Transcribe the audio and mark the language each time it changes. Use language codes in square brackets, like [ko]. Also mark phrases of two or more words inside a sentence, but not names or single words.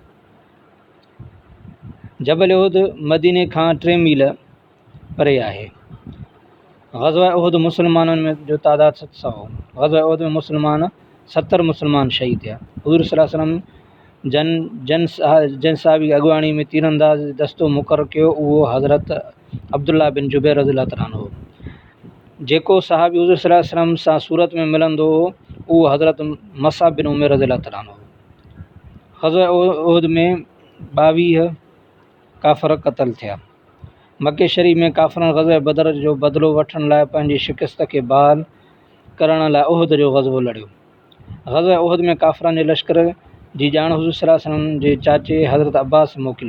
[sd] जबल उहुद मदीने खां 3 मील परे आहे। ग़ज़वा उहुद मुस्लमाननि में जो तादादु 700 हो। ग़ज़वा उहुद में 70 मुस्लमान शहीद थिया। हुज़ूर [ar] صلى الله عليه وسلم [sd] जन साहबी अॻुवाणी में तीरंदाज़ दस्तो मुक़ररु कयो उहो हज़रत अब्दुल्लाह बिन जुबैर [ar] رضي الله تعالى عنه [sd] हो। जेको साहबी हुज़ूर [ar] صلى الله عليه وسلم [sd] सां सूरत में मिलंदो हो उहो हज़रत मसअब बिन उमैर [ar] رضي الله تعالى عنه [sd] हो। ग़ज़वा उहुद में 22 काफ़िर क़त्ल थिया। मके शरीफ़ में काफ़िरनि ग़ज़वा बदर जो बदिलो वठण लाइ पंहिंजी शिकस्त खे बहाल करण लाइ उहुद जो ग़ज़वो लड़ियो। ग़ज़वा उहुद में काफ़िरनि जे लश्कर जी ॼाण हुज़ूर [ar] صلى الله عليه وسلم [sd] जे चाचे हज़रत अब्बास मोकिली।